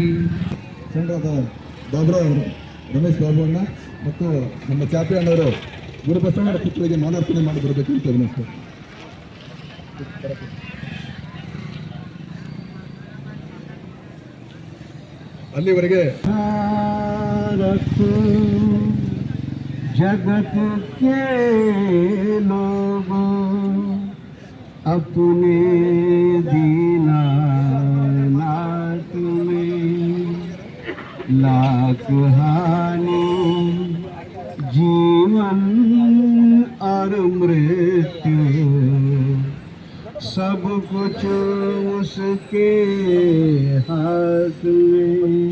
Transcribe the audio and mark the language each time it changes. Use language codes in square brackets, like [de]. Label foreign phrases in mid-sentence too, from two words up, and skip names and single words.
[kn] ಸಂಘದ ಬಾಬುರಾವ್ ರಮೇಶ್ ಬಾಬು ಅಣ್ಣ ಮತ್ತು ನಮ್ಮ ಚಾಪೆ ಅಣ್ಣವರು ಗುರು ಬಸವಣ್ಣನ ಪುತ್ರಿಗೆ ಮಾಲಾರ್ಪಣೆ ಮಾಡಿ ಬರಬೇಕು ಅಂತ ವಿನಂತಿಸ್ತಾರೆ. ಅಲ್ಲಿವರೆಗೆ [hi] जगत के लोगों अपने दीनानाथ में लाख हानि जीवन और मृत्यु सब कुछ उसके हाथ में.